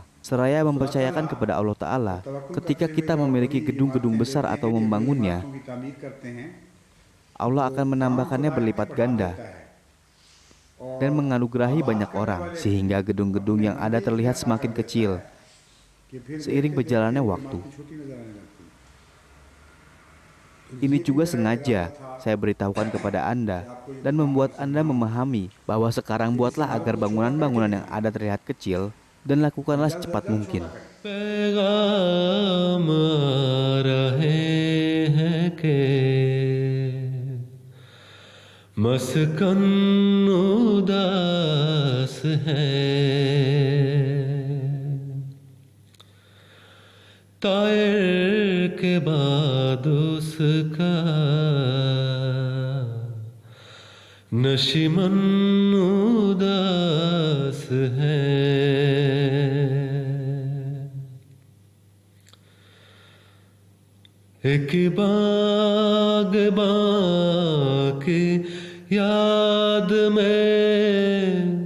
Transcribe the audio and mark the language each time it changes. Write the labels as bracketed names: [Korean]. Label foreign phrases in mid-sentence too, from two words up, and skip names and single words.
[Indonesian] Seraya mempercayakan kepada Allah Ta'ala, ketika kita memiliki gedung-gedung besar atau membangunnya, Allah akan menambahkannya berlipat ganda dan menganugerahi banyak orang, sehingga gedung-gedung yang ada terlihat semakin kecil seiring berjalannya waktu. Ini juga sengaja saya beritahukan kepada Anda dan membuat Anda memahami bahwa sekarang buatlah agar bangunan-bangunan yang ada terlihat kecil dan lakukanlah secepat mungkin. [Urdu] پیغام آ رہے ہیں کہ مسکن اداس ہے طائر کے بعد اس کا نشیمن اداس ہے ایک باغبان کی یاد میں